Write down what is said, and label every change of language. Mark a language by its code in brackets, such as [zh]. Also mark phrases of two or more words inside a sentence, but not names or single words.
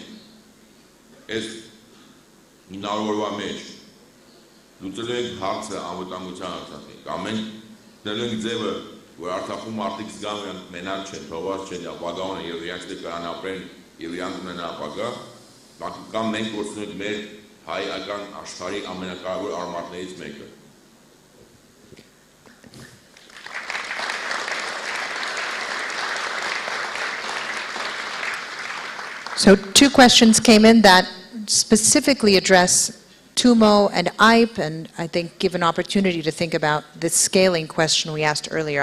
[hy] մենք այս 9 օրվա մեջ լուծելու ենք հարցը անվտանգության Արցախի, կամ մենք դնելու ենք ձևը, որ Արցախում մարդիկ զգան, որ մենակ չեն, թողված չեն, ապագա ունեն եւ իրանք դե կան ապրեն եւ իրանք ունեն ապագա, կամ մենք գործում ենք մեր հայական աշխարհի ամենակարևոր արմատներից մեկը։ [en] So 2 questions came in that specifically address TUMO and IPE, and I think give an opportunity to think about the scaling question we asked earlier.